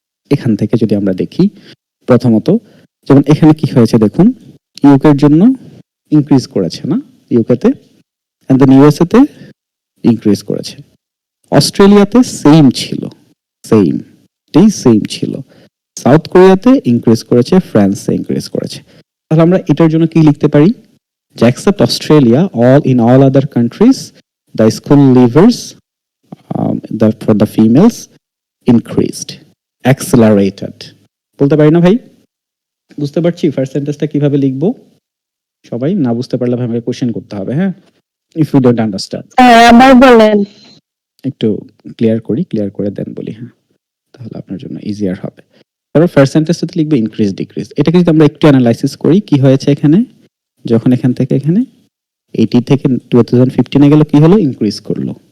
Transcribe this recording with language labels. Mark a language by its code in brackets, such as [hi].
[bn] এখান থেকে যদি আমরা দেখি, প্রথমত যেমন এখানে কি হয়েছে দেখুন, ইউকের জন্য ইনক্রিজ করেছে না ইউকেতে, [en] and then [bn] ইউএসএ তে ইনক্রিজ করেছে। অস্ট্রেলিয়াতে সেম ছিল, সেম ছিল। সাউথ কোরিয়াতে ইনক্রিজ করেছে, ফ্রান্সে ইনক্রিজ করেছে। তাহলে আমরা এটার জন্য কি লিখতে পারি, যে [en] except Australia, all other countries, the school leavers for the females increased, accelerated. [bn] বলতে পারি না ভাই? বুঝতে পারছি ফার্স্ট সেন্টেন্সটা কিভাবে লিখবো? সবাই না বুঝতে পারলে আমাকে কোশ্চেন করতে হবে। [en] হ্যাঁ, if you don't understand [bn] আবার বলেন। একটু ক্লিয়ার করে দেন বলি। হ্যাঁ, তাহলে আপনার জন্য ইজিয়ার হবে। তারপর ফার্স্ট সেন্টেন্সটাতে লিখবে ইনক্রিজ ডিক্রিজ। এটাকে যদি আমরা একটু অ্যানালাইসিস করি, কি হয়েছে এখানে, যখন এখান থেকে এখানে 80 থেকে 2015 গেল, কি হলো, ইনক্রিজ করলো।